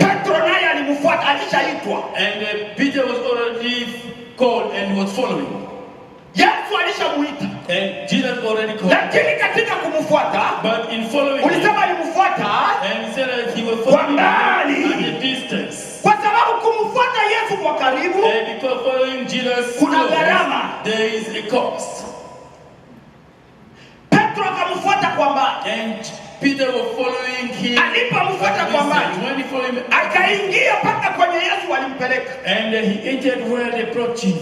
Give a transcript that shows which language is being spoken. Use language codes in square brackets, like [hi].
[sw] Petro naye alimfuata, alishaitwa. [en] and Peter was already called and was following, [sw] Yesu alishamuita. [en] and Jesus already called him. [sw] Lakini katika kumfuata, [en] But in following him, [sw] ulisema alimfuata [en] and he said that he was following him at a distance. [sw] kwa sababu kumfuata Yesu kwa karibu [en] And because following Jesus [sw] kuna [en] close, [sw] gharama. [en] there is a cost. [sw] Petro akamfuata kwa mbali. [en] And Peter was following him [sw] Alipomfuata [en] at a [sw] kwa mbali, [en] distance. When he followed him, [sw] akaingia mpaka kwenye Yesu alimpeleka. [en] and he entered where they brought Jesus.